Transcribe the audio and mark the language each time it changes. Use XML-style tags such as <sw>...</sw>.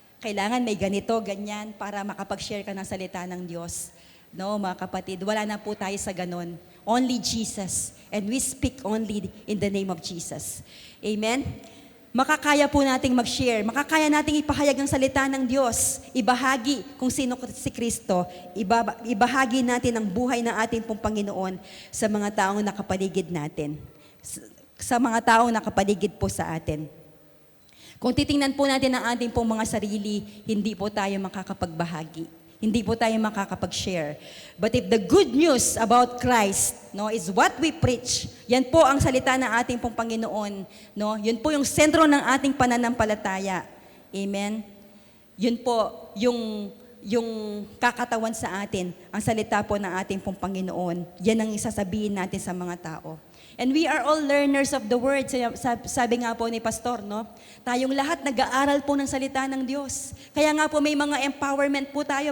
<tl>Kailangan may ganito, ganyan, para makapag-share ka ng salita ng Diyos. No, mga kapatid, wala na po tayo sa ganon.</tl> <en>Only Jesus. And we speak only in the name of Jesus.</en> <tl>Amen? Makakaya po nating mag-share. Makakaya nating ipahayag ang salita ng Diyos. Ibahagi kung sino si Kristo. Ibahagi natin ang buhay ng ating pong Panginoon sa mga taong nakapaligid natin. Sa mga taong nakapaligid po sa atin. Kung titingnan po natin ang ating pong mga sarili, hindi po tayo makakapagbahagi. Hindi po tayo makakapag-share.</tl> <en>But if the good news about Christ, no, is what we preach,</en> <tl>yan po ang salita ng ating pong Panginoon, no? Yun po yung sentro ng ating pananampalataya. Amen? Yun po yung kakatawan sa atin, ang salita po ng ating pong Panginoon. Yan ang isasabihin natin sa mga tao.</tl> <en>And we are all learners of the word.</en> <tl>Sabi nga po ni Pastor, no? Tayong lahat nag-aaral po ng salita ng Diyos. Kaya nga po may mga empowerment po tayo.</tl>